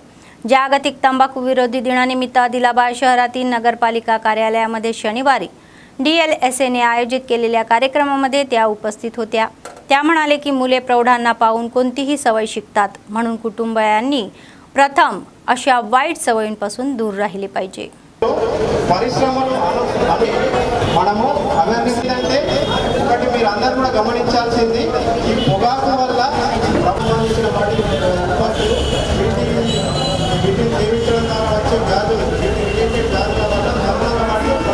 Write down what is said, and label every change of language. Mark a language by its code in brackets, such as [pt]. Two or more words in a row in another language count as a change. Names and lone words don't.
[mr] जागतिक तंबाखू विरोधी दिनानिमित्त आदिलाबाद शहरातील नगरपालिका कार्यालयामध्ये शनिवारी DLSAने आयोजित केलेल्या कार्यक्रमामध्ये त्या उपस्थित होत्या. त्या म्हणाले की मुले प्रौढांना पाहून कोणतीही सवय शिकतात, म्हणून कुटुंबियांनी प्रथम अशा वाईट सवयींपासून दूर राहिले पाहिजे. [te] పరిశ్రమలు మనము అవేర్నెస్ అంటే ఒకటి మీరు అందరూ కూడా గమనించాల్సింది, ఈ పొగాకు వల్ల సంబంధించిన వాటి ఉత్పత్తులు వీటిని సేవించడం ద్వారా వచ్చే వ్యాధులు, వీటి రిలేటెడ్ వ్యాధుల వల్ల మరణాలు